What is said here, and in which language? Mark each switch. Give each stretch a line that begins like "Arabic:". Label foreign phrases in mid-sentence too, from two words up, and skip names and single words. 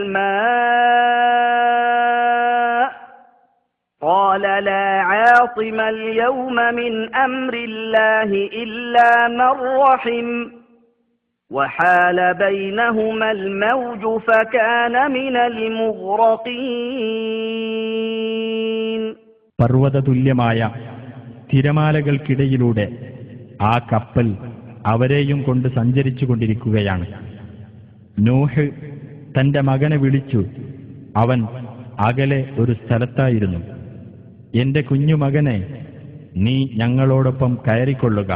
Arabic: الماء قال لا عاصم اليوم من أمر الله إلا من رحم وحال بينهما الموج فكان من المغرقين.
Malayalam: പർവ്വതതുല്യമായ തിരമാലകൾക്കിടയിലൂടെ ആ കപ്പൽ അവരെയും കൊണ്ട് സഞ്ചരിച്ചു കൊണ്ടിരിക്കുകയാണ്. നൂഹ് തന്റെ മകനെ വിളിച്ചു. അവൻ അകലെ ഒരു സ്ഥലത്തായിരുന്നു. എന്റെ കുഞ്ഞുമകനെ, നീ ഞങ്ങളോടൊപ്പം കയറിക്കൊള്ളുക.